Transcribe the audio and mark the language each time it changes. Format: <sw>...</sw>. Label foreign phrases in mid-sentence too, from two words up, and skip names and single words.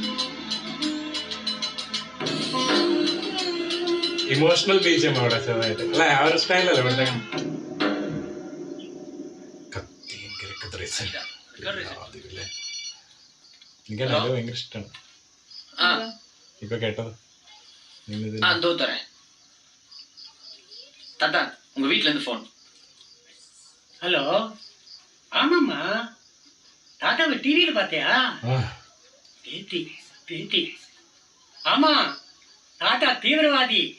<ml>ഇമോഷണൽ ബീജം അവിടെ ചെറുതായിട്ട് അല്ലെ, ആ ഒരു സ്റ്റൈലല്ലേ ഇവിടുത്തെ. എനിക്കല്ല ഭയങ്കര ഇഷ്ടമാണ് ഇപ്പൊ കേട്ടത്.</ml> <ta>உங்க வீட்ல இருந்து போன். ஹலோ, ஆமாம்மா, தாத்தாவை டிவியில பாத்தியா? பேத்தி பேத்தி. ஆமா, தாத்தா தீவிரவாதி.</ta>